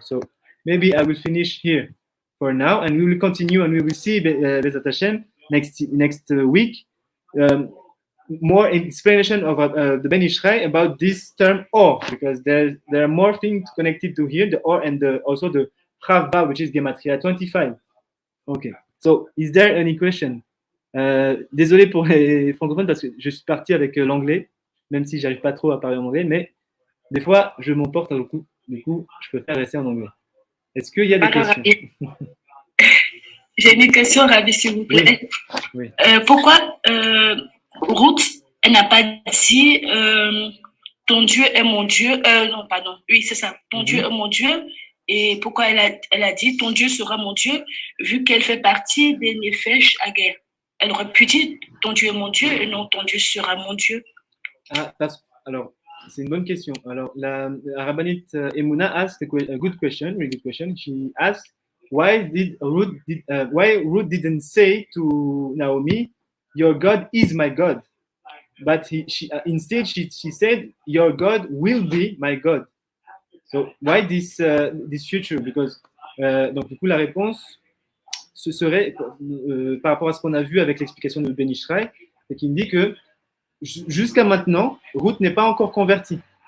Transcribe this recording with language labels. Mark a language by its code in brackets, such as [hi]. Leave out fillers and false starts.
[en] So maybe I will finish here for now, and we will continue, and we will see [he] Bezat Hashem [en] next week. More explanation of the Ben Ishrai about this term or, because there are more things connected to here, the or and also the Chava, which is Gematria 25. Okay. So, is there any question? [fr] Désolé pour les francophones parce que je suis parti avec l'anglais, même si j'arrive pas trop à parler en anglais, mais des fois je m'emporte à beaucoup. Du coup, je préfère rester en anglais. Est-ce qu'il y a des questions? J'ai une question, Rabbi, s'il vous plaît. Oui. Pourquoi Ruth, elle n'a pas dit ton Dieu est mon Dieu, non, pardon, oui, c'est ça, ton Dieu est mon Dieu, et pourquoi elle a dit ton Dieu sera mon Dieu, vu qu'elle fait partie des Nefesh à guerre. Elle aurait pu dire ton Dieu est mon Dieu, et non ton Dieu sera mon Dieu. Alors, c'est une bonne question. Alors, la [en] Rabbanit Emouna asked a good question, really good question. She asked, why Ruth didn't say to Naomi, your God is my God, but instead she said, your God will be my God. So why this future? Because [fr] donc du coup la réponse ce serait par rapport à ce qu'on a vu avec l'explication de Ben Ishrai, c'est qu'il dit que jusqu'à maintenant Ruth n'est pas encore convertie.